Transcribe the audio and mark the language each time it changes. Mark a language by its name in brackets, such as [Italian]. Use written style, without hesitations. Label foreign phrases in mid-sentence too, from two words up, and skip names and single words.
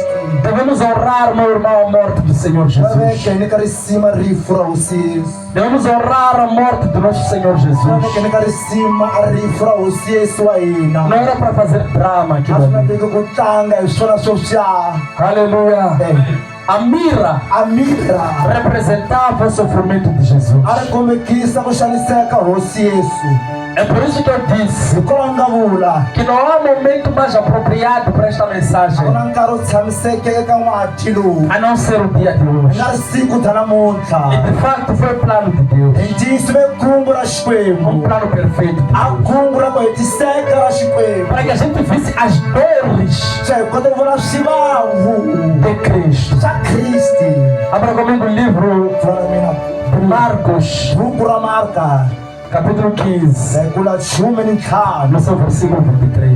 [Portuguese] Devemos honrar, meu irmão, a morte do Senhor Va Jesus. [Tsonga] veke ni ka risima rifu ra hosi Yesu. [Portuguese] Devemos honrar a morte do nosso Senhor Va Jesus. [Tsonga] veke ni ka risima a rifu ra hosi Yesu wa hina. [Portuguese] Não era para fazer drama A aquilo [Tsonga] swi nga ali. teki ku tlanga hi swona swo swa. [Portuguese] Aleluia. A mira A mira representava o sofrimento de Jesus. [Tsonga] a ri kombekisa ku xaniseka hosi Yesu. [Portuguese] É por isso que eu disse [Tsonga] Hi kona nga vula [Portuguese] que não há momento mais apropriado para esta a mensagem [Tsonga] ku na nkarhi wo tshamiseke eka n'wati lowu [Portuguese] a não ser o dia de hoje. [Tsonga] nga ri siku ta E namuntlha. [Portuguese] de facto foi o plano de Deus, [Tsonga] Hi ntiyiso ve kungu ra um Xikwembu. [Portuguese] plano perfeito de A Deus, [Tsonga] kungu ra ku hetiseka ra Xikwembu. [Portuguese] para que a gente visse as dores [Tsonga] Swa hi kota ku vona swivavu [Portuguese] de Cristo. [Tsonga] swa Kristi. [Portuguese] Abra comigo o livro [Tsonga] Pfuna na mina [Portuguese] de Marcos, [Tsonga] buku ra Marka [Portuguese] capítulo 15, [Tsonga] hi kula 15 [Portuguese] no seu versículo 23.